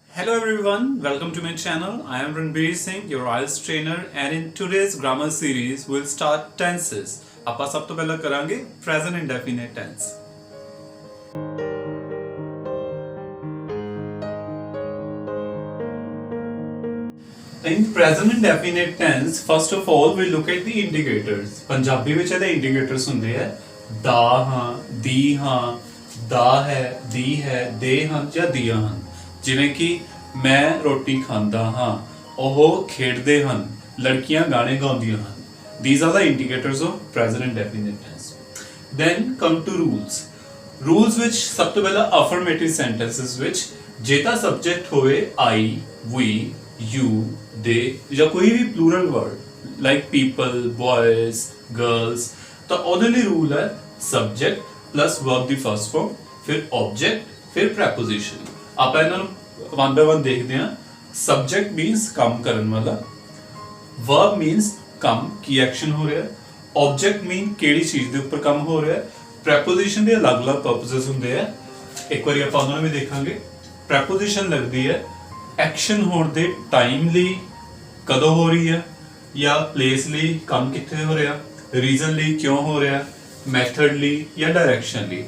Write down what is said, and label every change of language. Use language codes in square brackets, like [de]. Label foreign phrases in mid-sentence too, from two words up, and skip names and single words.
[en] Hello everyone, welcome to my channel. I am Ranbir Singh, your IELTS trainer, and in today's grammar series we'll start tenses. [pa] ਆਪਾਂ ਸਭ ਤੋਂ ਪਹਿਲਾਂ ਕਰਾਂਗੇ [en] present indefinite tense. In present indefinite tense, first of all we look at the indicators. [pa] ਪੰਜਾਬੀ ਵਿੱਚ ਇਹਦੇ indicators ਹੁੰਦੇ ਆ ਦਾ ਹਾਂ, ਦੀ ਹਾਂ, ਦਾ ਹੈ, ਦੀ ਹੈ, ਦੇ ਹਨ ਜਾਂ ਦੀਆਂ ਹਨ। ਜਿਵੇਂ ਕਿ ਮੈਂ ਰੋਟੀ ਖਾਂਦਾ ਹਾਂ, ਉਹ ਖੇਡਦੇ ਹਨ, ਲੜਕੀਆਂ ਗਾਣੇ ਗਾਉਂਦੀਆਂ ਹਨ। [en] These are the indicators of present indefinite tense. Then come to rules. [pa] Rules ਵਿੱਚ ਸਭ ਤੋਂ ਪਹਿਲਾਂ [en] affirmative sentences [pa] ਵਿੱਚ ਜੇ ਤਾਂ subject ਹੋਵੇ [en] I, we, you, they [pa] ਜਾਂ ਕੋਈ ਵੀ [en] plural word like people, boys, girls [pa] ਤਾਂ ਉਹਦੇ ਲਈ rule ਹੈ [en] subject plus verb [pa] ਦੀ [en] first form [pa] ਫਿਰ object ਫਿਰ preposition। ਆਪਾਂ ਇਹਨਾਂ ਨੂੰ [en] one by one [pa] ਦੇਖਦੇ ਹਾਂ। [en] subject means [pa] ਕੰਮ ਕਰਨ ਵਾਲਾ, [en] verb means [pa] ਕੰਮ ਕੀ ਐਕਸ਼ਨ ਹੋ ਰਿਹਾ, [en] object mean [pa] ਕਿਹੜੀ ਚੀਜ਼ ਦੇ ਉੱਪਰ ਕੰਮ ਹੋ ਰਿਹਾ, preposition ਦੇ ਅਲੱਗ-ਅਲੱਗ purposes ਹੁੰਦੇ ਆ। ਇੱਕ ਵਾਰੀ ਆਪਾਂ ਉਹਨਾਂ ਨੂੰ ਵੀ ਦੇਖਾਂਗੇ। preposition ਲੱਗਦੀ ਹੈ ਐਕਸ਼ਨ ਹੋਣ ਦੇ ਟਾਈਮ ਲਈ, ਕਦੋਂ ਹੋ ਰਹੀ ਹੈ, ਜਾਂ ਪਲੇਸ ਲਈ, ਕੰਮ ਕਿੱਥੇ ਹੋ ਰਿਹਾ, ਰੀਜ਼ਨ ਲਈ ਕਿਉਂ ਹੋ ਰਿਹਾ, ਮੈਥਡ ਲਈ ਜਾਂ ਡਾਇਰੈਕਸ਼ਨ ਲਈ।